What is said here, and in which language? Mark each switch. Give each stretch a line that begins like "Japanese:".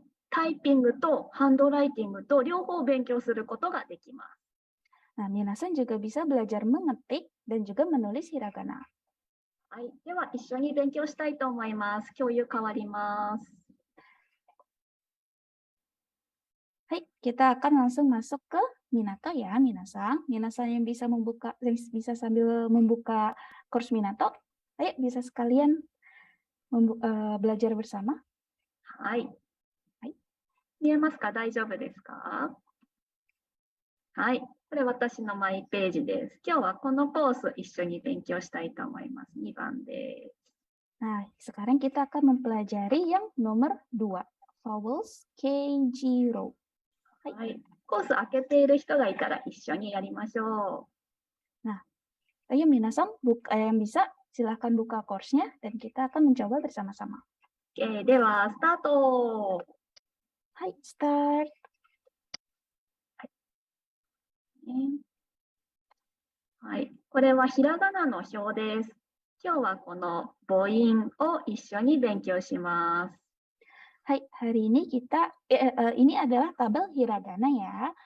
Japanese: タイピングとハンドライティングと両方勉強することができます。
Indonesian: Nah, minasan juga bisa belajar mengetik dan juga menulis hiragana.
Japanese: はい、では一緒に勉強したいと思います。共有変わります。
Indonesian: Hai, kita akan langsung masuk ke Minato ya, Minasan. Minasan yang bisa bisa sambil membuka course Minato. Ayo, bisa sekalian belajar bersama.
Japanese: はい。はい。見えますか？大丈夫ですか？はい。これ私のマイページです。今日はこのコース一緒に勉強したいと思います。 2番です。
Indonesian: Nah, sekarang kita akan mempelajari yang nomor 2, vowels Keijiro.
Japanese: はい。コース開けている人がいたら一緒にやりましょう。
Indonesian: Nah, ayo minasan yang bisa silahkan buka course-nya dan kita akan mencoba bersama-sama.
Japanese: Oke, ではスタート。はい、start。はい、これはひらがなの表です。今日はこの母音を一緒に勉強します。
Indonesian: Hai, hari ini ini adalah tabel hiragana ya.